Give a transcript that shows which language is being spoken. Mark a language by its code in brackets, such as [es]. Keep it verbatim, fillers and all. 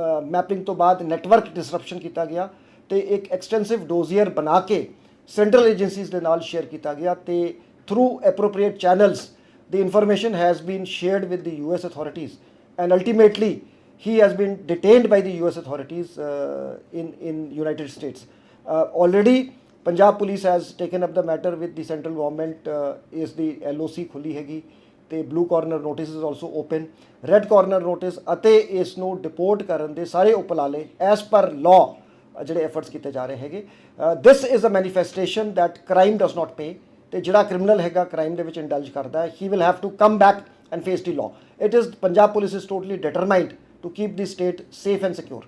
[pa] Mapping ਤੋਂ ਬਾਅਦ network ਡਿਸਰਪਸ਼ਨ ਕੀਤਾ ਗਿਆ ਤੇ [en] ਇੱਕ extensive dossier ਬਣਾ ਕੇ ਸੈਂਟਰਲ ਏਜੰਸੀਜ਼ ਦੇ ਨਾਲ ਸ਼ੇਅਰ ਕੀਤਾ ਗਿਆ ਤੇ through appropriate channels the information has been shared with the U S authorities, and ultimately he has been detained by the U S authorities uh, in in United States. Uh, already, Punjab Police has taken up the matter with the central government. Uh, is the L O C [pa] ਖੁੱਲੀ ਹੈਗੀ ਤੇ [en] blue corner notice is also open. [pa] Red corner notice ਅਤੇ ਇਸ ਨੂੰ deport ਕਰਨ ਦੇ ਸਾਰੇ ਉਪਲਾਲੇ [en] as per law [pa] ਅ, ਜਿਹੜੇ efforts ਕੀਤੇ ਜਾ ਰਹੇ ਹੈਗੇ। [en] Uh, this is a manifestation that crime does not pay. [pa] ਤੇ ਜਿਹੜਾ ਕ੍ਰਿਮੀਨਲ ਹੈਗਾ ਕ੍ਰਾਈਮ ਦੇ ਵਿੱਚ ਇੰਡਲਜ ਕਰਦਾ ਹੈ [en] He will have to come back and face the law. It is Punjab police is totally determined to keep the state safe and secure.